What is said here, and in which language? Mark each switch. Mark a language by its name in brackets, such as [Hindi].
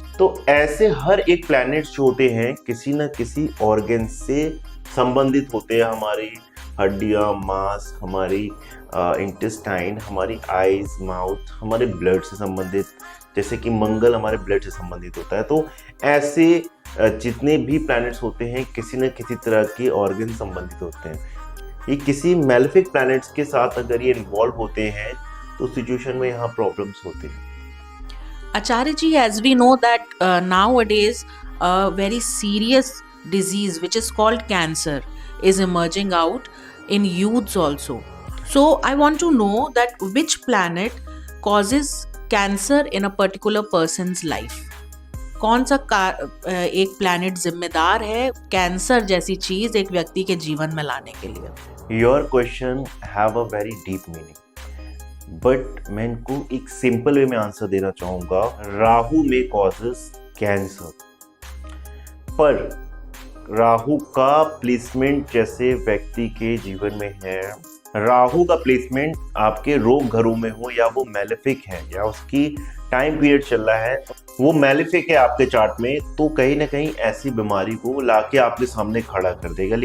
[Hindi] तो ऐसे हर एक प्लैनेट्स जो होते हैं किसी न किसी ऑर्गन से संबंधित होते हैं, हमारी हड्डियां, मांस, हमारी इंटेस्टाइन, हमारी आईज, माउथ हमारे ब्लड से संबंधित, जैसे कि मंगल हमारे ब्लड से संबंधित होता है। तो ऐसे जितने भी प्लैनेट्स होते हैं किसी न किसी तरह के ऑर्गन संबंधित होते हैं। ये किसी मैलेफिक प्लैनेट्स के साथ अगर ये इन्वॉल्व होते हैं तो सिचुएशन में यहाँ प्रॉब्लम्स होते हैं। [English] Acharya ji, as we know that nowadays a very serious disease which is called cancer is emerging out in youths also. So I want to know that which planet causes cancer in a particular person's life. [Hindi] कौन सा एक planet जिम्मेदार है cancer जैसी चीज एक व्यक्ति के जीवन में लाने के लिए? [English] your question have a very deep meaning, [Hindi] but मैं इनको एक सिंपल वे में आंसर देना चाहूंगा। राहु में कॉजेस कैंसर, पर राहु का प्लेसमेंट जैसे व्यक्ति के जीवन में है, राहु का प्लेसमेंट आपके रोग घरों में हो या वो मैलेफिक है या उसकी टाइम पीरियड चल रहा है वो मैलेफिक है आपके चार्ट में, तो कहीं ना कहीं ऐसी बीमारी को लाके आपके सामने खड़ा कर देगा।